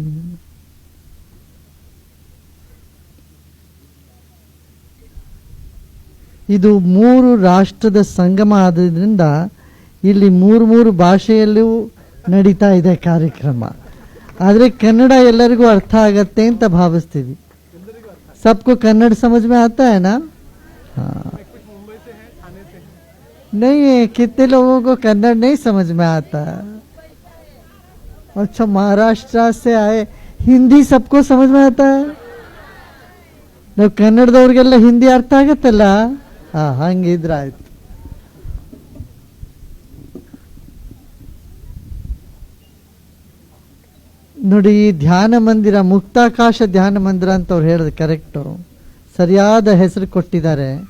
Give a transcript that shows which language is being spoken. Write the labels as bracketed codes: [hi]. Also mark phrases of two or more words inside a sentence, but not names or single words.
[kn] ಇದು 3 ರಾಷ್ಟ್ರದ ಸಂಗಮ ಆದ್ರಿಂದ ಇಲ್ಲಿ 3 ಭಾಷೆಯಲ್ಲೂ ನಡೀತಾ ಇದೆ ಕಾರ್ಯಕ್ರಮ. ಆದರೆ ಕನ್ನಡ ಎಲ್ಲರಿಗೂ ಅರ್ಥ ಆಗತ್ತೆ ಅಂತ ಭಾವಿಸ್ತೀವಿ. [hi] सबको कन्नड़ समझ में आता है ना? हाँ, नहीं है, कितने लोगों को कन्नड़ नहीं समझ में आता. अच्छा, महाराष्ट्र से आए, हिंदी सबको समझ में आता है? [kn] ನಾವು ಕನ್ನಡದವ್ರಿಗೆಲ್ಲ ಹಿಂದಿ ಅರ್ಥ ಆಗತ್ತಲ್ಲ? ಹಾ, ಹಂಗಿದ್ರೆ ಆಯ್ತು. ನೋಡಿ, ಈ ಧ್ಯಾನ ಮಂದಿರ ಮುಕ್ತಾಕಾಶ ಧ್ಯಾನ ಮಂದಿರ ಅಂತ ಅವ್ರು ಹೇಳಿದ್ರು ಕರೆಕ್ಟು, ಸರಿಯಾದ ಹೆಸರು ಕೊಟ್ಟಿದ್ದಾರೆ.